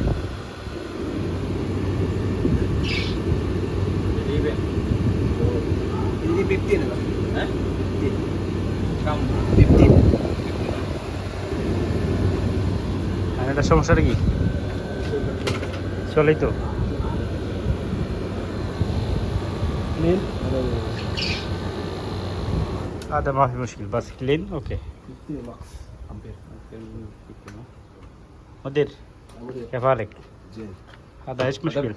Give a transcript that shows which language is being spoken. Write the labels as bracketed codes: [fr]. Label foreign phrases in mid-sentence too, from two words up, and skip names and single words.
[ms] Ini 15 lah. Hah? 15. Kamu 15. [bn] আর এটা সমস্যাটা কি? চলেই তো Clean. [ar] هذا ما في مشكلة بس [en] clean okay. [ms] 15 max. Hampir. [ar] مدير كيف حالك؟ زين. هذا ايش مشكلة؟